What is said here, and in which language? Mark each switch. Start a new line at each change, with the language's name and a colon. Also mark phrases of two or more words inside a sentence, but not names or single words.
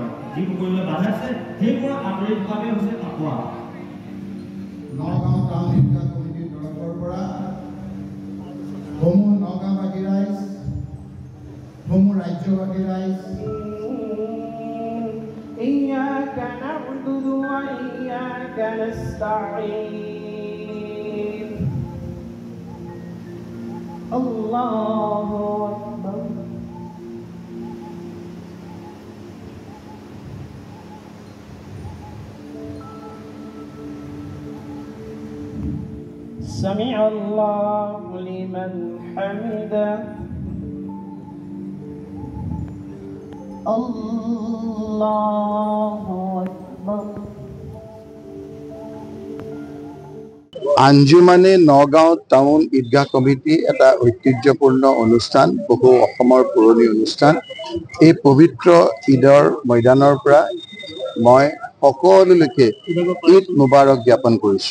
Assamese: যিবোৰ কৰিবলৈ বাধা আছে সেইবোৰ আঁতৰি থকাটোৱে হৈছে আঁতৰা। নগাঁও টাউন ঈদগাহ কমিটিৰ তৰফৰ পৰা সমূহ নগাঁওবাসী ৰাইজ, সমূহ ৰাজ্যবাসী ৰাইজ
Arabic: إياك نعبد وإياك نستعين الله أكبر سمع الله لمن حمده الله أكبر
Assamese: আঞ্জুমানে নগাঁও টাউন ঈদগাহ কমিটি এটা ঐতিহ্যপূৰ্ণ অনুষ্ঠান, বহু অসমৰ পুৰণি অনুষ্ঠান। এই পবিত্ৰ ঈদৰ ময়দানৰ পৰা মই সকলোলৈকে ঈদ মুবাৰক জ্ঞাপন কৰিছোঁ।